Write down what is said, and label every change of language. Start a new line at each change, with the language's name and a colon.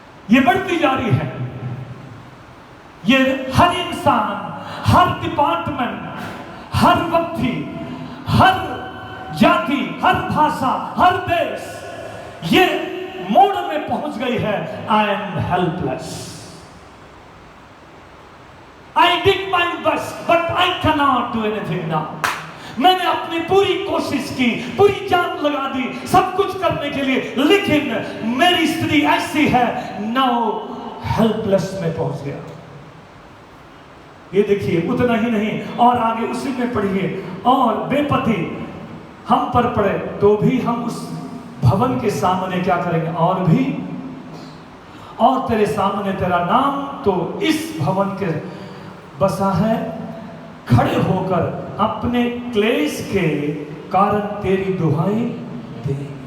Hindi: ये बढ़ती जा रही है। ये हर इंसान, हर डिपार्टमेंट, हर व्यक्ति, हर जाति, हर भाषा, हर देश ये मोड़ में पहुंच गई है।
English: I am helpless. I did my best, but I cannot do anything now.
Hindi: मैंने अपनी पूरी कोशिश की, पूरी जान लगा दी सब कुछ करने के लिए, लेकिन मेरी स्थिति ऐसी है,
English: now helpless
Hindi: में पहुंच गया। ये देखिए, उतना ही नहीं और आगे उसी में पढ़िए, और बेपति हम पर पड़े तो भी हम उस भवन के सामने क्या करेंगे, और तेरे सामने तेरा नाम तो इस भवन के बसा है, खड़े होकर अपने क्लेश के कारण तेरी दुहाई दे।